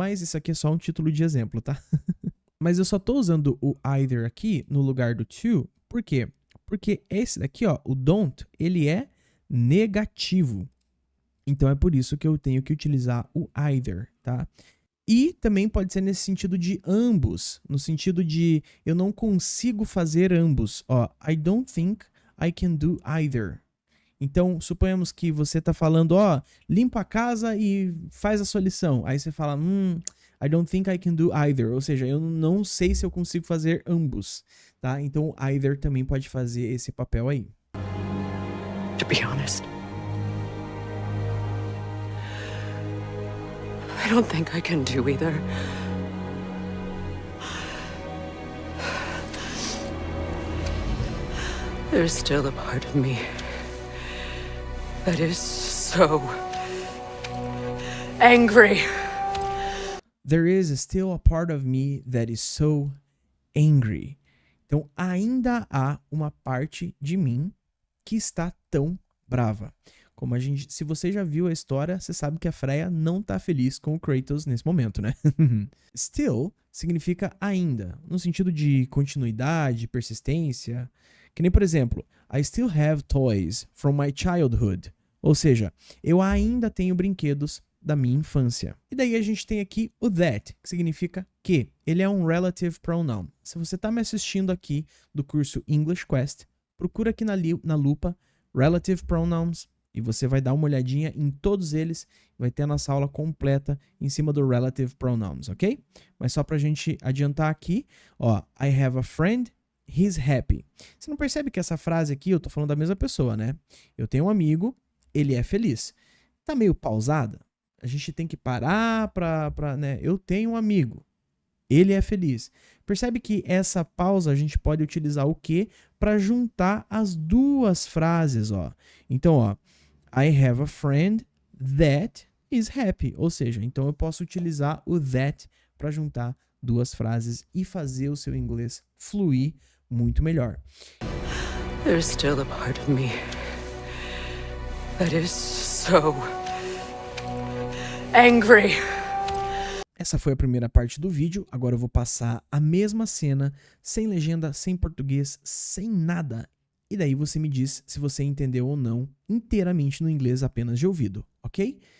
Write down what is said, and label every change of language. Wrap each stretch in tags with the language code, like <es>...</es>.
<pt>Mas isso aqui é só um título de exemplo, tá? Mas eu só estou usando o either aqui no lugar do to. Por quê? Porque esse daqui, ó, o don't, ele é negativo. Então é por isso que eu tenho que utilizar o either, tá? E também pode ser nesse sentido de ambos. No sentido de eu não consigo fazer ambos.</pt> <en>Ó, I don't think I can do either.</en> <pt>Então, suponhamos que você está falando, ó, limpa a casa e faz a sua lição. Aí você fala,</pt> <en>I don't think I can do either.</en> <pt>Ou seja, eu não sei se eu consigo fazer ambos, tá? Então, either também pode fazer esse papel aí.</pt> <en>To be honest, I don't think I can do either. There's still a part of me that is so angry. There is still a part of me that is so angry.</en> <pt>Então, ainda há uma parte de mim que está tão brava. Como se você já viu a história, você sabe que a Freya não tá feliz com o Kratos nesse momento, né? Still significa ainda, no sentido de continuidade, persistência. Que nem, por exemplo,</pt> <en>I still have toys from my childhood.</en> <pt>Ou seja, eu ainda tenho brinquedos da minha infância. E daí a gente tem aqui o that, que significa que. Ele é um relative pronoun. Se você está me assistindo aqui do curso English Quest, procura aqui na lupa relative pronouns e você vai dar uma olhadinha em todos eles. Vai ter a nossa aula completa em cima do relative pronouns, ok? Mas só pra gente adiantar aqui, ó,</pt> <en>I have a friend, he's happy.</en> <pt>Você não percebe que essa frase aqui, eu tô falando da mesma pessoa, né? Eu tenho um amigo, ele é feliz. Tá meio pausada? A gente tem que parar né? Eu tenho um amigo. Ele é feliz. Percebe que essa pausa a gente pode utilizar o que para juntar as duas frases, ó. Então, ó,</pt> <en>I have a friend that is happy.</en> <pt>Ou seja, então eu posso utilizar o that para juntar duas frases e fazer o seu inglês fluir muito melhor.</pt> <en>There's still a part of me that is so angry.</en> <pt>Essa foi a primeira parte do vídeo, agora eu vou passar a mesma cena, sem legenda, sem português, sem nada. E daí você me diz se você entendeu ou não inteiramente no inglês apenas de ouvido, ok?</pt>